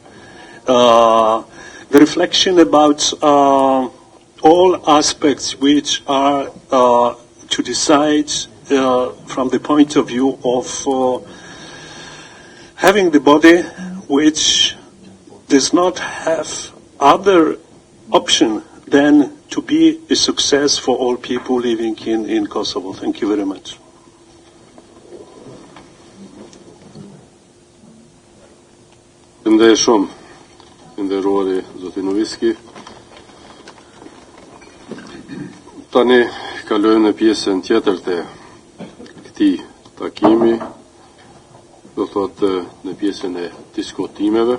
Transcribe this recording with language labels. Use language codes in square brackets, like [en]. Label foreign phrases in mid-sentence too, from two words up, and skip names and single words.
[en] the reflection about all aspects which are to decide from the point of view of having the body which does not have other option than to be a success for all people living in Kosovo. Thank you very much. [sq] Ndaj shumë, nderuari zoti Noviski. Tani kalojmë në pjesën tjetër të këtij takimi, do thotë në pjesën e diskutimeve.